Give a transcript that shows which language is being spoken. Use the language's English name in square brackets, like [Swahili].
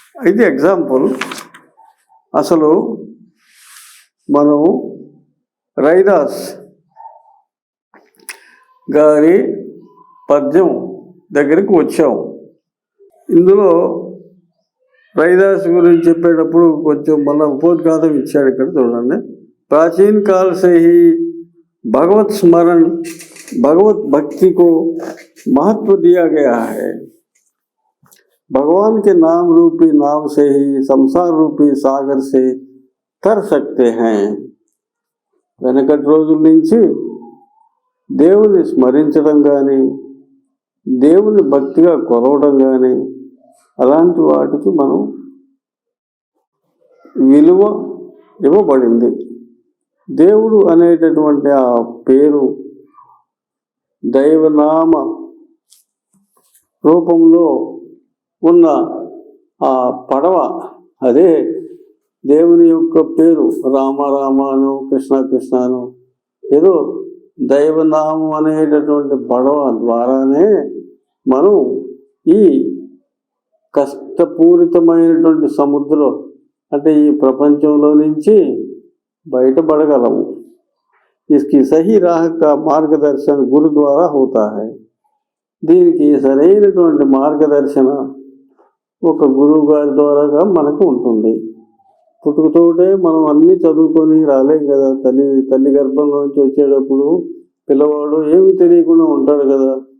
[Telugu] ఇది ఎగ్జాంపుల్. అసలు మనం రైదాస్ గారి పద్యం దగ్గరికి వచ్చాం. ఇందులో రైదాస్ గురించి చెప్పేటప్పుడు కొంచెం మళ్ళీ ఉపోద్ఘాతం ఇచ్చాడు. ఇక్కడ చూడండి. [Hindi] प्राचीन काल से ही भगवत स्मरण, भगवत भक्ति को महत्व दिया गया है. भगवान के नाम रूपी नाव से ही संसार रूपी सागर से तर सकते हैं. [Telugu] వెనకటి రోజుల నుంచి దేవుని స్మరించడం కానీ, దేవుని భక్తిగా కొలవడం కానీ, అలాంటి వాటికి మనం విలువ ఇవ్వబడింది. దేవుడు అనేటటువంటి ఆ పేరు దైవనామ రూపంలో ఉన్న ఆ పడవ, అదే దేవుని యొక్క పేరు. రామ రామాను, కృష్ణ కృష్ణను, ఏదో దైవనామం అనేటటువంటి పడవ ద్వారానే మనం ఈ కష్టపూరితమైనటువంటి సముద్రం అంటే ఈ ప్రపంచంలో నుంచి బయటపడగలము. [Hindi] इसकी सही राह का [Telugu] మార్గదర్శన గురు ద్వారా [Hindi] होता है. [Telugu] దీనికి సరైనటువంటి మార్గదర్శన ఒక గురువు గారి ద్వారాగా మనకు ఉంటుంది. పుట్టుకతోటే మనం అన్నీ చదువుకొని రాలేం కదా. తల్లి గర్భంలో నుంచి వచ్చేటప్పుడు పిల్లవాడు ఏమి తెలియకుండా ఉంటాడు కదా.